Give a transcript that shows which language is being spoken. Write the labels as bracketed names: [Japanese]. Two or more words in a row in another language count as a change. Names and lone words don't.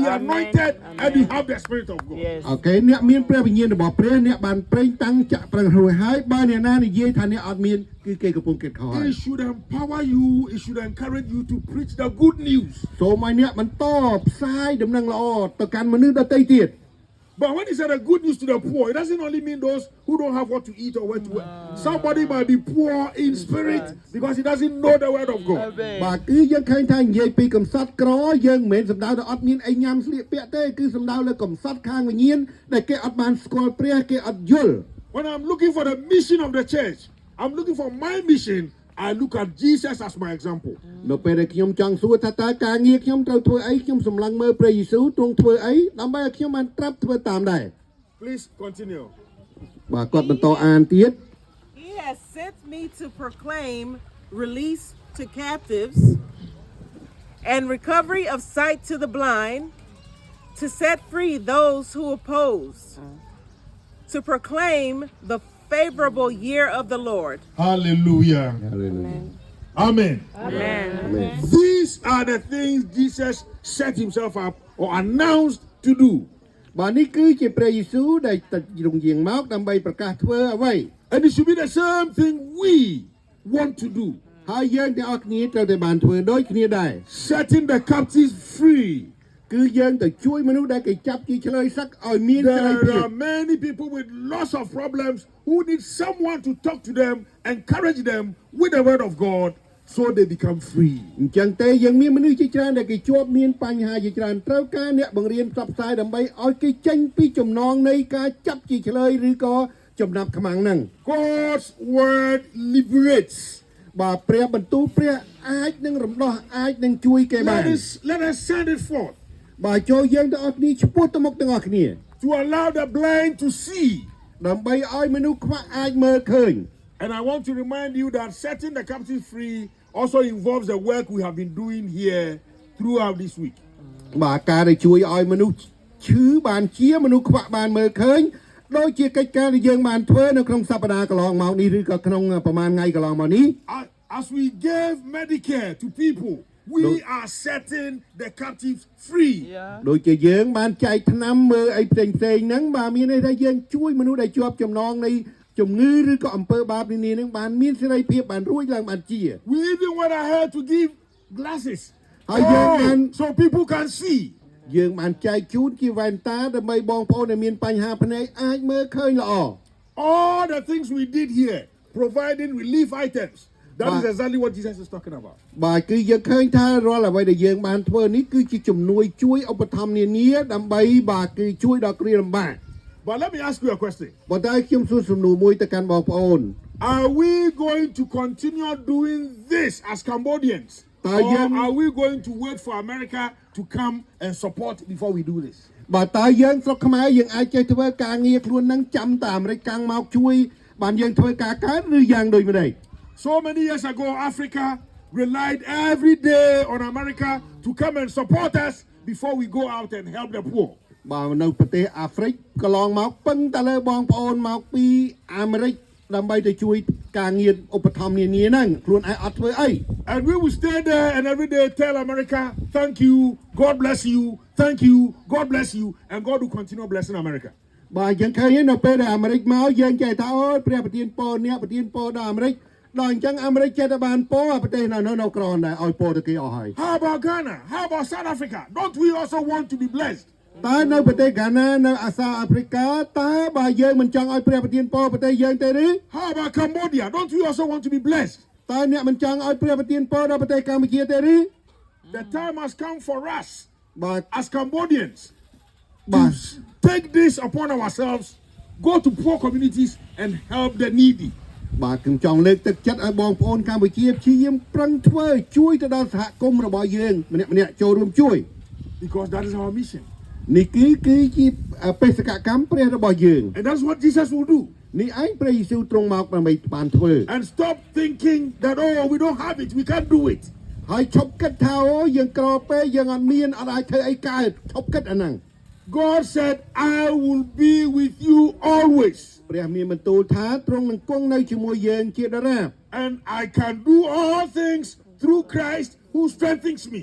[English] Amen. anointed and you have the Spirit of God. Yes. [Khmer] អូខេអ្នកមានព្រះវិញ្ញាណរបស់ព្រះអ្នកបានប្រេងតាំងចាក់ប្រេងរួចហើយបើអ្នកណានិយាយថាអ្នកអត់មានគឺគេកំពុងគិតខុសហើយ [English] It should empower you, it should encourage you to preach the good news. [Khmer] សូមឲ្យអ្នកបន្តផ្សាយដំណឹងល្អទៅកាន់មនុស្សដទៃទៀត [English] But when he said the good news to the poor, it doesn't only mean those who don't have what to eat or where to wear. Somebody might be poor in spirit because he doesn't know the word of God. Amen. [Khmer] បាទគឺយើងឃើញថានិយាយពីកំសត់ក្រយើងមិនមែនសំដៅទៅអត់មានអីញ៉ាំស្លៀកពាក់ទេគឺសំដៅលើកំសត់ខាងវិញ្ញាណដែលគេអត់បានស្គាល់ព្រះគេអត់យល់ [English] When I'm looking for the mission of the church, I'm looking for my mission. I look at Jesus as my example. [Khmer] នៅពេលដែលខ្ញុំចង់សួរថាតើការងារខ្ញុំត្រូវធ្វើអីខ្ញុំសម្លឹងមើលព្រះយេស៊ូវទ្រង់ធ្វើអីដើម្បីឲ្យខ្ញុំបានត្រាប់ធ្វើតាមដែរ [English] Please continue. [Khmer] បាទគាត់បន្តអានទៀត [English] He has sent me to proclaim release to captives and recovery of sight to the blind, to set free those who oppose, to proclaim the favorable year of the Lord. Hallelujah. Amen. Amen. These are the things Jesus set himself up or announced to do. [Khmer] បាទនេះគឺជាព្រះយេស៊ូវដែលទៅរងយាងមកដើម្បីប្រកាសធ្វើអ្វី [English] And it should be the same thing we want to do. [Khmer] ហើយយើងទាំងអស់គ្នាត្រូវតែបានធ្វើដូចគ្នាដែរ [English] Setting the captives free. [Khmer] គឺយើងទៅជួយមនុស្សដែលគេចាប់ជាឆ្លើយសឹកឲ្យមានសេរីភាព [English] There are many people with lots of problems who need someone to talk to them, encourage them with the word of God so they become free. [Khmer] អញ្ចឹងទេយើងមានមនុស្សជាច្រើនដែលគេជាប់មានបញ្ហាជាច្រើនត្រូវការអ្នកបង្រៀនផ្សព្វផ្សាយដើម្បីឲ្យគេចេញពីចំណងនៃការចាប់ជាឆ្លើយឬក៏ចំណាប់ខ្មាំងហ្នឹង [English] God's word liberates. [Khmer] បាទព្រះបន្ទូលព្រះអាចនឹងរំដោះអាចនឹងជួយគេបាន [English] Let us send it forth [Khmer] បាទចូលយើងទាំងអស់គ្នាឈ្មោះទៅមុខទាំងអស់គ្នា [English] to allow the blind to see. [Khmer] ដើម្បីឲ្យមនុស្សខ្វាក់អាចមើលឃើញ [English] And I want to remind you that setting the captives free also involves the work we have been doing here throughout this week. [Khmer] បាទការដែលជួយឲ្យមនុស្សឈឺបានជាមនុស្សខ្វាក់បានមើលឃើញដូចជាកិច្ចការដែលយើងបានធ្វើនៅក្នុងសប្តាហ៍កន្លងមកនេះឬក៏ក្នុងប្រហែលថ្ងៃកន្លងមកនេះ [English] As we gave Medicare to people, we are setting the captives free. Yeah. [Khmer] ដូចជាយើងបានចែកថ្នាំមើលអីផ្សេងៗហ្នឹងបាទមានន័យថាយើងជួយមនុស្សដែលជាប់ចំណងនៃជំងឺឬក៏អំពើបាបនានាហ្នឹងបានមានសេរីភាពបានរួចឡើងបានជា [English] We even went ahead to give glasses so people can see. [Khmer] យើងបានចែកជូនជាវ៉ែនតាដើម្បីបងប្អូនដែលមានបញ្ហាភ្នែកអាចមើលឃើញល្អ [English] All the things we did here, providing relief items, that is exactly what Jesus is talking about. [Khmer] បាទគឺយើងឃើញថារាល់អ្វីដែលយើងបានធ្វើនេះគឺជាជំនួយជួយឧបត្ថម្ភនានាដើម្បីបាទគឺជួយដល់គ្រាលំបាក [English] But let me ask you a question. [Khmer] ប៉ុន្តែខ្ញុំសួរសំណួរមួយទៅកាន់បងប្អូន [English] Are we going to continue doing this as Cambodians? Or are we going to wait for America to come and support before we do this? [Khmer] បាទតើយើងស្រុកខ្មែរយើងអាចចេះធ្វើការងារខ្លួននឹងចាំតែអាមេរិកកាំងមកជួយបានយើងធ្វើការកើតឬយ៉ាងដូចម្ដេច [English] So many years ago, Africa relied every day on America to come and support us before we go out and help the poor. [Khmer] បាទនៅប្រទេសអាហ្វ្រិកកន្លងមកពឹងតែលើបងប្អូនមកពីអាមេរិកដើម្បីទៅជួយការងារឧបត្ថម្ភនានាហ្នឹងខ្លួនឯងអត់ធ្វើអី [English] And we will stay there and every day tell America, thank you, God bless you, thank you, God bless you, and God will continue blessing America. [Khmer] បាទយើងឃើញនៅពេលដែលអាមេរិកមកយើងចេះថាអូយព្រះប្រទានពរអ្នកប្រទានពរដល់អាមេរិកដល់អញ្ចឹងអាមេរិកចេះតែបានពរប្រទេសនៅក្រនដែរឲ្យពរទៅគេអស់ហើយ [English] How about Ghana? How about South Africa? Don't we also want to be blessed? [Khmer] តើនៅប្រទេសហ្គាណានៅអាសាអាហ្វ្រិកាតើបើយើងមិនចង់ឲ្យព្រះប្រទានពរប្រទេសយើងទេឬ [English] How about Cambodia? Don't we also want to be blessed? [Khmer] តើអ្នកមិនចង់ឲ្យព្រះប្រទានពរដល់ប្រទេសកម្ពុជាទេឬ [English] The time has come for us [Khmer] បាទ [English] as Cambodians [Khmer] បាទ [English] to take this upon ourselves, go to poor communities and help the needy. [Khmer] បាទខ្ញុំចង់លើកទឹកចិត្តឲ្យបងប្អូនកម្ពុជាព្យាយាមប្រឹងធ្វើជួយទៅដល់សហគមន៍របស់យើងម្នាក់ៗចូលរួមជួយ [English] Because that is our mission. [Khmer] នេះគឺជាបេសកកម្មព្រះរបស់យើង [English] And that's what Jesus will do. [Khmer] នេះឯងព្រះយេស៊ូវទ្រង់មកដើម្បីបានធ្វើ [English] And stop thinking that, oh, we don't have it, we can't do it. [Khmer] ហើយឈប់គិតថាអូយើងក្រពេកយើងអត់មានអត់អាចធ្វើអីកើតឈប់គិតអាហ្នឹង [English] God said, I will be with you always. [Khmer] ព្រះមានបន្ទូលថាទ្រង់នឹងគង់នៅជាមួយយើងជាដរាប [English] And I can do all things through Christ who strengthens me.